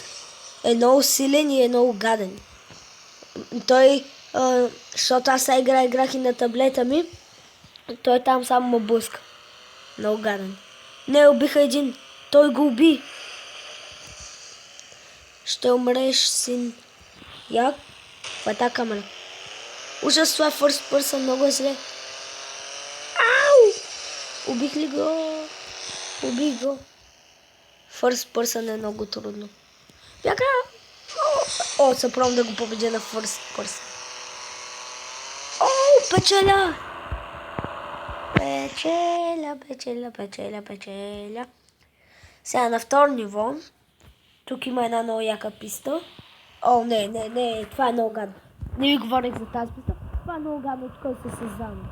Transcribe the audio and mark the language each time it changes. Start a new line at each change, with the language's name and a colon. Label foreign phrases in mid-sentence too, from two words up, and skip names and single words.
Bulgarian: Е много силен и е много гаден. Той, защото аз сега играх и на таблета ми, той там само ме блъска. Много гаден. Не, убиха един. Той го уби. Ще умреш, син. Я? Това е тази камера. Ужас, това е
English: first person,
Bulgarian: много е зле. Ау! Убих ли го? Убих го.
English: First person
Bulgarian: е много трудно. Бяга! Се пробвам да го победя на
English: first person.
Bulgarian: Печеля! Печеля. Сега на второ ниво. Тук има една много яка писта. Не, това е много гадно. Не ви говорих за тази писта. Това е много гадно, от който се създава.